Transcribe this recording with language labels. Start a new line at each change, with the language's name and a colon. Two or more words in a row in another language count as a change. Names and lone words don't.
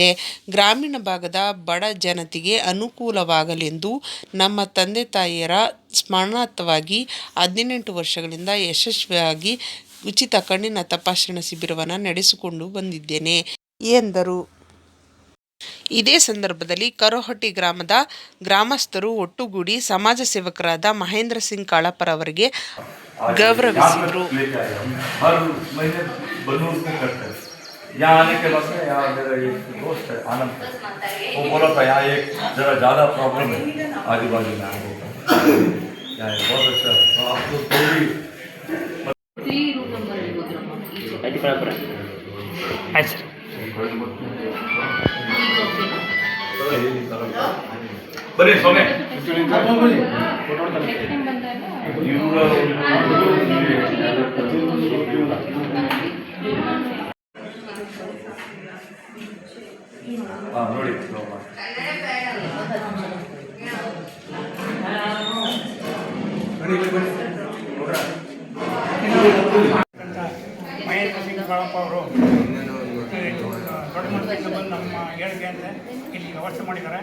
Kannada: ಗ್ರಾಮೀಣ ಭಾಗದ ಬಡ ಜನತೆಗೆ ಅನುಕೂಲವಾಗಲೆಂದು ನಮ್ಮ ತಂದೆ ತಾಯಿಯರ ಸ್ಮರಣಾರ್ಥವಾಗಿ 18 ವರ್ಷಗಳಿಂದ ಯಶಸ್ವಿಯಾಗಿ ಉಚಿತ ಕಣ್ಣಿನ ತಪಾಸಣಾ ಶಿಬಿರವನ್ನು ನಡೆಸಿಕೊಂಡು ಬಂದಿದ್ದೇನೆ ಎಂದರು. ಇದೇ ಸಂದರ್ಭದಲ್ಲಿ ಕರೋಹಟ್ಟಿ ಗ್ರಾಮದ ಗ್ರಾಮಸ್ಥರು ಒಟ್ಟುಗೂಡಿ ಸಮಾಜ ಸೇವಕರಾದ ಮಹೇಂದ್ರ ಸಿಂಗ್ ಕಾಳಪ್ಪರವರಿಗೆ ಗೌರವಿಸಿದರು.
Hindi: यहाँ आने के बाद में यहाँ मेरा एक दोस्त है आनंद, वो बोला था यहाँ एक ज़रा ज़्यादा प्रॉब्लम है आजू बाजू में आगे यहाँ बहुत अच्छा है. तो आप लोग थोड़ी बने सोने ನೋಡಿ
Kannada: ಮಹೇಂದ್ರ ಸಿಂಗ್ ಕಾಳಪ್ಪ ಅವರು ದೊಡ್ಡ ಮನಸ್ಸಿಂದ ಬಂದು ನಮ್ಮ ಹೇಳಿಕೆ ಅಂತ ಇಲ್ಲಿ ವ್ಯವಸ್ಥೆ ಮಾಡಿದ್ದಾರೆ.